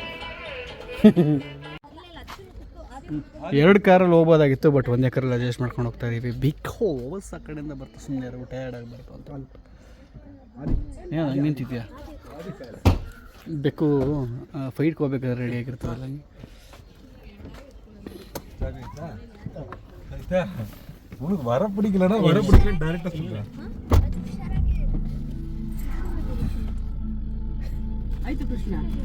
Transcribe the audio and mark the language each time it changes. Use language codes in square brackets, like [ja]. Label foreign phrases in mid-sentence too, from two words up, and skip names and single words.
[kn] 2 ಕಾರಲ್ಲಿ ಹೋಗ್ಬೋದಾಗಿತ್ತು ಬಟ್ ಒಂದೇ ಕಾರಲ್ಲಿ ಅಡ್ಜಸ್ಟ್ ಮಾಡ್ಕೊಂಡು ಹೋಗ್ತಾ ಇದೀವಿ ಬಿಕಾಸ್ ಆ ಕಡೆಯಿಂದ ಬರ್ತಾ ಸುಮ್ಮನೆ ಟಯರ್ಡ್ ಆಗಿ ಬರ್ತಾ ಅಂತ ಏನು ಹಂಗೆ ನಿಂತಿದ್ಯಾ ಬೇಕು ಫೈಟ್ಗೆ ಹೋಗ್ಬೇಕಾದ್ರೆ ರೆಡಿ ಆಗಿರ್ತದಲ್ಲ ಹಂಗೆ [ta] உனக்கு வர பிடிக்கலன்னா வர பிடிக்கல டைரக்டா சொல்றேன் [kn] ಆಯ್ತು ಕೃಷ್ಣ